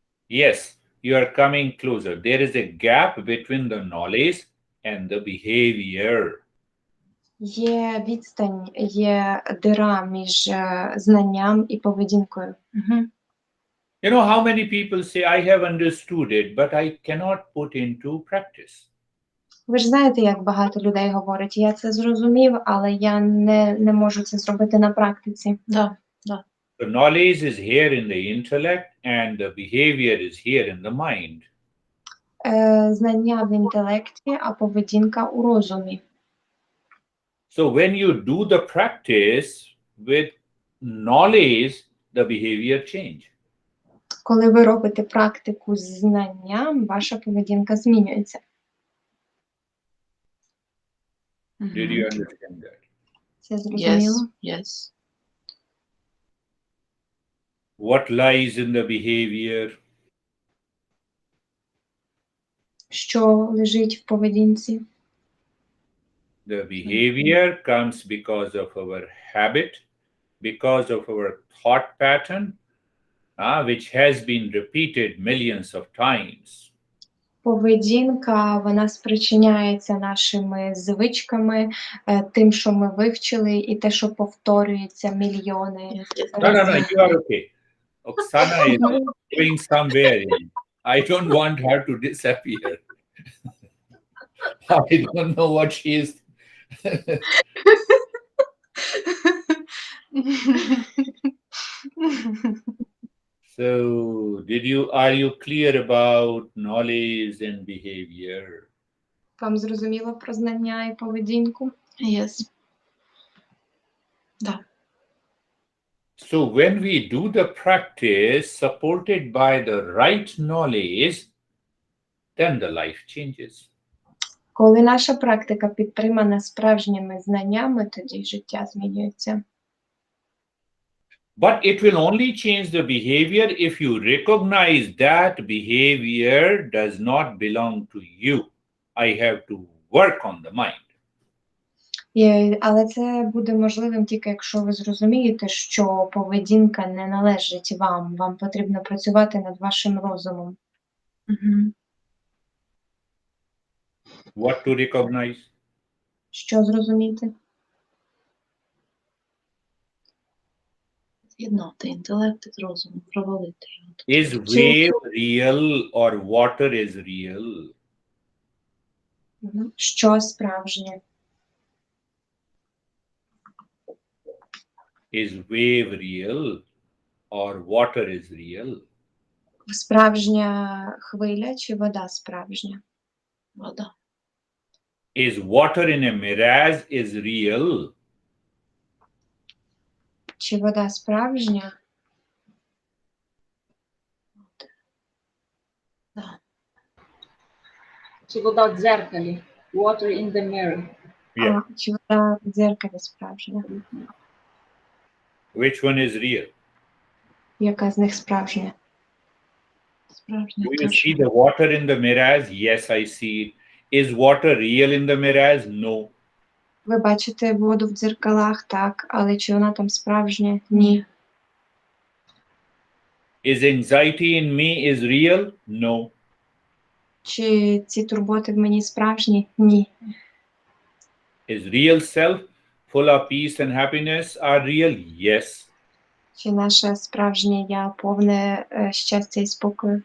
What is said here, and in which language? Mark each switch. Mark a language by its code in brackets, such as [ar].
[en] Yes, you are coming closer. There is a gap between the knowledge and the behavior. [uk] Є відстань, є дира між знанням і поведінкою. [en] You know how many people say, I have understood it, but I cannot put into practice. [uk] Ви ж знаєте, як багато людей говорять, я це зрозумів, але я не можу це зробити на практиці. [ru] Да. [en] The knowledge is here in the intellect and the behavior is here in the mind. [uk] Знання в інтелекті, а поведінка у розумі. [en] So when you do the practice with knowledge, the behavior change. [uk] Коли ви робите практику з знанням, ваша поведінка змінюється. [en] Did you understand that? [uk] Це зрозуміло? [en] Yes. What lies in the behavior? [uk] Що лежить в поведінці? [en] The behavior comes because of our habit, because of our thought pattern, which has been repeated millions of times. [uk] Поведінка, вона спричиняється нашими звичками, тим, що ми вивчили, і те, що повторюється мільйони [en] Yes, yes. No, no, no, [uk] разів. [en] you are okay. Oksana is going somewhere. I don't want her to disappear. I don't know what she is. So, are you clear about knowledge and behavior? [uk] Вам зрозуміло про знання і поведінку? [en] Yes. [ru] Да. [en] So, when we do the practice supported by the right knowledge, then the life changes. [uk] Коли наша практика підтримана справжніми знаннями, тоді життя змінюється. [en] But it will only change the behavior if you recognize that behavior does not belong to you. I have to work on the mind. [uk] Але це буде можливим тільки якщо ви зрозумієте, що поведінка не належить вам. Вам потрібно працювати над вашим розумом. [en] What to recognize? [uk] Що зрозуміти? З'єднати інтелект із розумом, провалити його. [en] Is wave real or water is real? [uk] Що справжнє? [en] Is wave real or water is real? [uk] Справжня хвиля чи вода справжня? Вода. [en] Is water in a mirage is real? [uk] Чи вода справжня? [ru] Да. [uk] Чи вода в дзеркалі? [en] Water in the mirror. Yeah. [uk] Чи вода в дзеркалі справжня? [en] Which one is real? [uk] Яка з них справжня? Справжня [en] Do you [uk] точно. [en] see the water in the mirage? Yes, I see it. Is water real in the mirage? No. [uk] Ви бачите воду в дзеркалах, так, але чи вона там справжня? Ні. [en] Is anxiety in me is real? No. [uk] Чи ці турботи в мені справжні? Ні. [en] Is real self full of peace and happiness are real? Yes. [uk] Чи наше справжнє я повне щастя і спокою?